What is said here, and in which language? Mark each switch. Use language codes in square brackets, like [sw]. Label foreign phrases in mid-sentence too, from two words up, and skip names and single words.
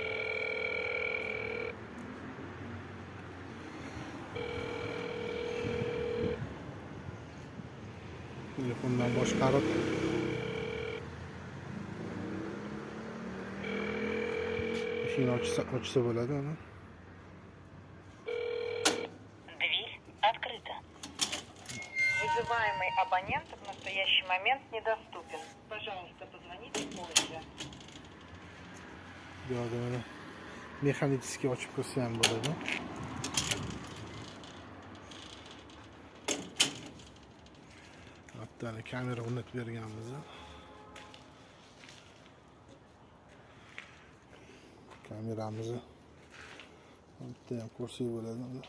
[uz] Telefondan boshqarib eshikni ochsa bo'ladi. [ru] Дверь открыта. Вызываемый абонент в настоящий момент недоступен. Пожалуйста, позвоните позже. [uz] Yo'q, mana mexanически ochib ko'rsa ham bo'ladi. Hatto kamera o'rnatib berganmiz. Kameramizni bitta ham ko'rsak bo'ladi.